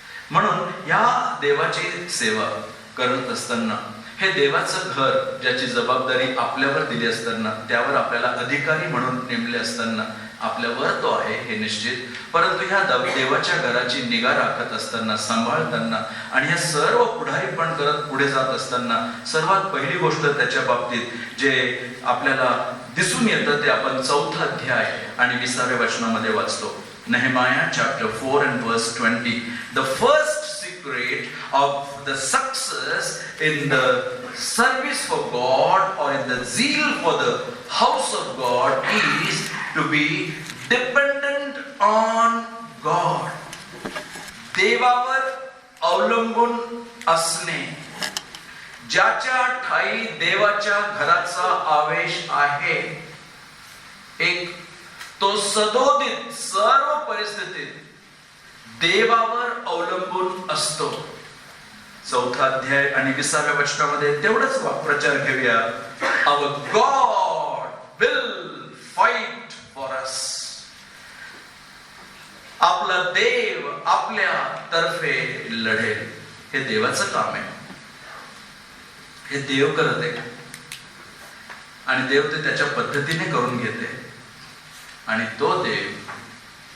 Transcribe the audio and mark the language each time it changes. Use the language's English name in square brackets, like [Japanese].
[Marathi] म्हणून या देवाची सेवा करत असताना, हे देवाचं घर ज्याची जबाबदारी आपल्यावर दिली असताना, त्यावर आपल्याला अधिकारी म्हणून नेमले असताना आपल्यावर तो आहे हे निश्चित, परंतु ह्या देवाच्या घराची निगा राखत असताना, सांभाळताना आणि ह्या सर्व पुढारी पण करत पुढे जात असताना सर्वात पहिली गोष्ट त्याच्या बाबतीत जे आपल्याला दिसून येतं ते आपण 4 अध्याय आणि 20व्या वचनामध्ये वाचतो. [English] Nehemiah chapter 4 and verse 20. The first secret of the success in the service for God or in the zeal for the house of God is to be dependent on God. [Marathi] देवावर अवलंबून असणे. ज्याच्या ठाई देवाच्या घराचा आवेश आहे, एक तो सदोदित सर्व परिस्थितीत देवावर अवलंबून असतो. 4 अध्याय आणि 20व्या वचनामध्ये तेवढंच वाक्प्रचार घेऊया. [English] Our God will fight for us. [Marathi] आपला देव आपल्या तर्फे लढेल. हे देवाचं काम आहे, हे देव करत आहे आणि देव ते त्याच्या पद्धतीने करून घेते आणि तो देव